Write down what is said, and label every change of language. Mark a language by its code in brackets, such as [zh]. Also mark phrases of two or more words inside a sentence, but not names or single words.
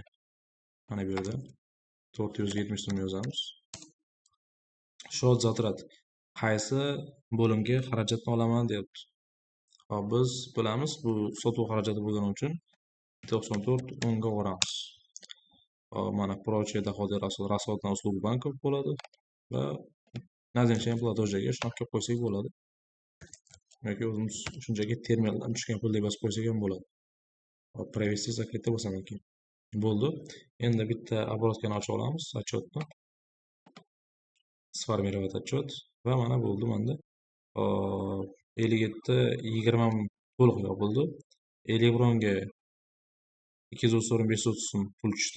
[uz] Mana bu yerda 470 so'm yozamiz. Shod Zotrat qaysi bo'limga xarajatni olaman deyapti. Hop, biz bilamiz bu sotuv xarajati bo'lgani uchun 94 o'nga olamiz. Hop, mana [ru] прочие доходы расход на услугу банков [uz] bo'ladi va [ru] назначение платежga [uz] shunaqa qilib qo'ysak bo'ladi. Yoki o'zimiz shunchaki terminaldan tushgan pul deb yozib qo'ysak ham bo'ladi. Hop, [ru] провести закрыть [uz] bo'lsaman keyin. Bo'ldi. Endi bitta обороткani ochib olamiz, отчетni. [ru] Sformировать отчет [uz] va mana bo'ldi menda. 57-20 to'liq yopildi. Eligronga 235 so'm pul tushdi.